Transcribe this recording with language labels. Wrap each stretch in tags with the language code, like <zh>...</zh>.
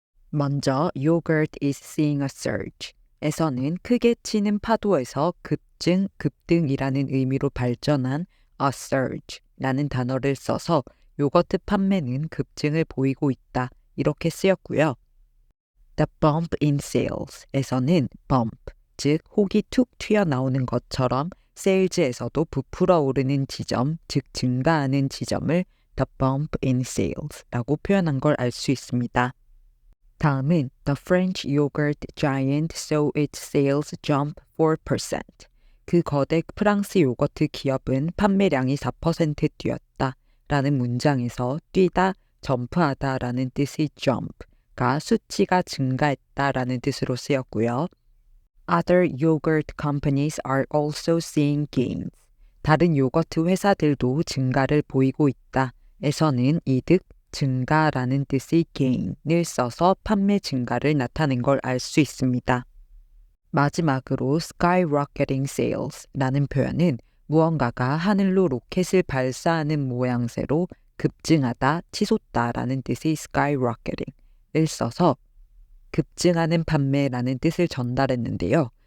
<ko>먼저</ko> <en>Yogurt is seeing a surge</en> <ko>에서는 크게 치는 파도에서 급증, 급등이라는 의미로 발전한 a surge라는 단어를 써서 요거트 판매는 급증을 보이고 있다. 이렇게 쓰였고요.</ko> <en>The bump in sales</en> <ko>에서는 bump, 즉 혹이 툭 튀어나오는 것처럼 세일즈에서도 부풀어 오르는 지점, 즉 증가하는 지점을</ko> <en>the bump in sales</en> <ko>라고 표현한 걸 알 수 있습니다. 다음은</ko> <en>The French yogurt giant saw its sales jump 4%.</en> <ko>그 거대 프랑스 요거트 기업은 판매량이 4% 뛰었다 라는 문장에서 뛰다, 점프하다 라는 뜻의 jump가 수치가 증가했다 라는 뜻으로 쓰였고요.</ko> <en>Other yogurt companies are also seeing gains.</en> <ko>다른 요거트 회사들도 증가를 보이고 있다 에서는 이득, 증가라는 뜻의 gain을 써서 판매 증가를 나타낸 걸 알 수 있습니다. 마지막으로</ko> <en>skyrocketing sales</en> <ko>라는 표현은 무언가가 하늘로 로켓을 발사하는 모양새로 급증하다, 치솟다라는 뜻의 skyrocketing을 써서 급증하는 판매라는 뜻을 전달했는데요.</ko>